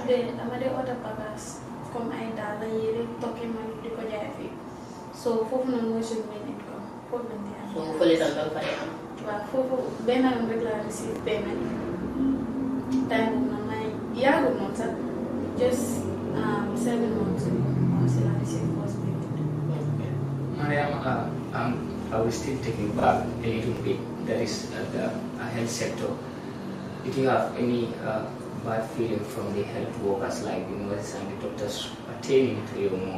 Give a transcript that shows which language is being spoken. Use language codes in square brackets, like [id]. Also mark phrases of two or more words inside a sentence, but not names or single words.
[wo] dama dee order bagage comme ay daal la yére tokki man di ko jaay fii so foofu noonu mooy suñu [en] main income [wo] foofu lañ di am. so fële tam danga fa dee am. waaw foofu benn yoon rek laa [en] receive payment [wo] time boobu noonu may yàggul noonu sax [en] just 7 months ago [wo] si la [en] receive first payment. Mariam, I will still take you back a little bit. That is the health sector. Did you have any bad feeling from the health workers like the nurses and the doctors pertaining to your mom?